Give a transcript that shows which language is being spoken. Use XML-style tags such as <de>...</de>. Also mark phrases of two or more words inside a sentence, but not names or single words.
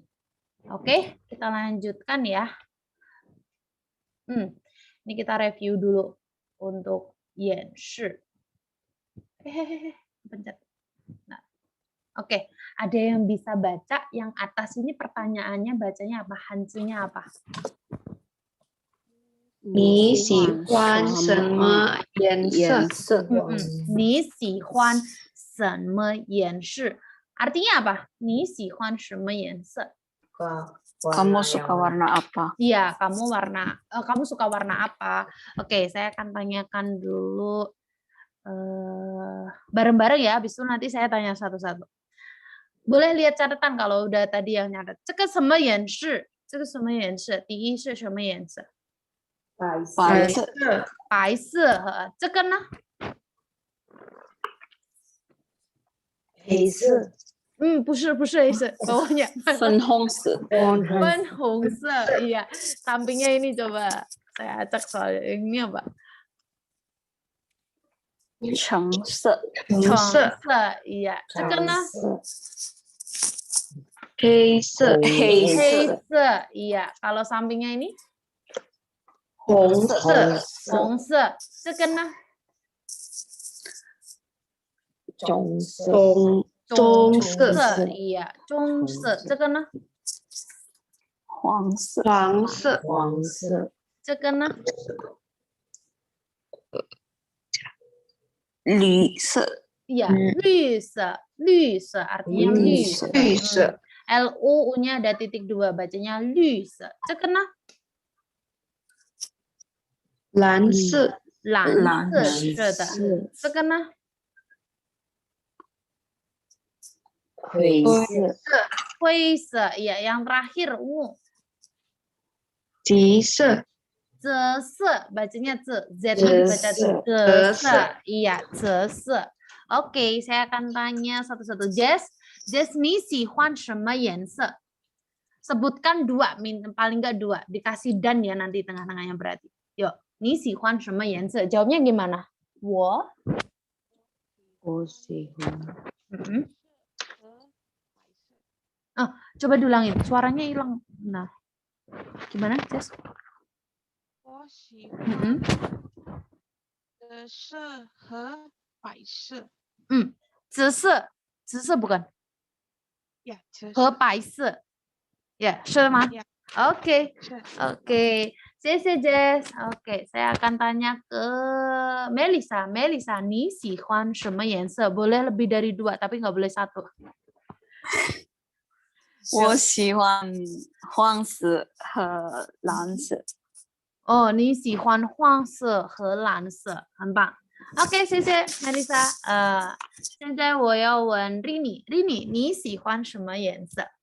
<id>Oke, kita lanjutkan ya. Ini kita review dulu untuk 演示. Pencet. Nah. Oke, ada yang bisa baca yang atas ini pertanyaannya bacanya apa? Hanzunya apa?</id> <zh>你喜欢什么颜色？你喜欢什么颜色?</zh> <id>Artinya apa?</id> <zh>你喜欢什么颜色?</zh> <id>Kamu suka warna apa? Iya, kamu suka warna apa? Oke, saya akan tanyakan dulu bareng-bareng ya, habis itu nanti saya tanya satu-satu. Boleh lihat catatan kalau udah tadi yang nyatet.</id> <zh>这个什么颜色? 这个什么颜色? 第一是什么颜色? 白色，这个呢？不是意思bawahnya 粉红色，</zh> <id>粉红色 iya sampingnya ini coba saya acak soalnya ini apa</id> <zh>橙色，橙色、色 iya 这个呢黑色、黑黑色，</zh> <id>色 iya kalau sampingnya ini</id> <zh>红色、红色这个呢棕色，棕色、 iya 棕色这个呢黄色，黄色、黄色，这个呢绿色，</zh> <id>iya 绿色 artinya 绿色</id> <zh>绿色、</zh> <id>LU U-nya ada titik 2 bacanya</id> <zh>绿色这个呢蓝色、蓝色是的这个呢灰色，</zh> <id>灰色 iya yang terakhir ungu</id> <zh>橘色、</zh> <id>泽色 bacanya Z</id> <zh>泽</zh> <id>baca</id> <zh>色</zh> <id>泽色 iya 泽色 oke saya akan tanya satu-satu Jess</id> <zh>你喜欢什么颜色</zh> <id>sebutkan 2 paling enggak 2 dikasih dan ya nanti tengah-tengahnya berarti yuk</id> <zh>你喜欢什么颜色</zh> <id>jawabnya gimana 我</id> <zh>喜欢</zh> <id>coba diulangin suaranya hilang nah gimana Jess</id> <zh>我喜欢紫色和白色。</zh> <id>紫色 bukan Ya,</id> <zh>和白色 ya 是吗</zh> <id>Ya. Oke,</id> <zh>谢谢 Jess.</zh> <id>Oke, saya akan tanya ke Melisa. Melisa,</id> <zh>你喜欢什么颜色</zh> <id>boleh lebih dari 2, tapi nggak boleh 1.</id> <zh>我喜欢黄色和蓝色。哦，你喜欢黄色和蓝色，很棒。OK， 谢谢 Melisa。现在我要问 Rini， 你喜欢什么颜色？</zh>